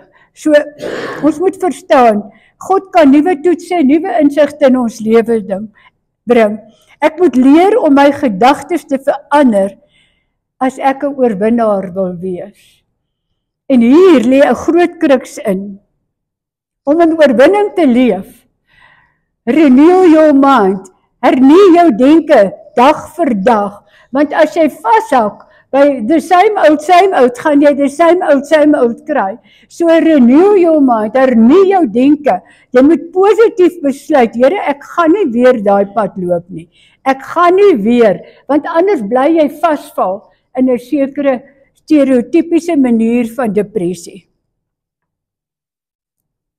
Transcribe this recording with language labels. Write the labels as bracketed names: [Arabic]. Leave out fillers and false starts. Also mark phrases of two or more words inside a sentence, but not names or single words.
[Afrikaans] So, ons moet verstaan, God kan nuwe toetse, nuwe insigte in ons lewe bring. Ek moet leer om my gedagtes te verander as ek 'n oorwinnaar wil wees. En hier lê 'n groot kruks in. Om in oorwinning te leef, [English] renew your mind, [Afrikaans] hernie jou denke dag vir dag, want as jy vashak [English] by the same old, [Afrikaans] gaan jy [English] the same old [Afrikaans] kry. [English] So renew your mind, [Afrikaans] hernie jou denke. Jy moet positief besluit, Here, ek gaan nie weer daai pad loop nie. Ek gaan nie weer, want anders bly jy vasval in 'n sekere stereotypiese manier van depressie.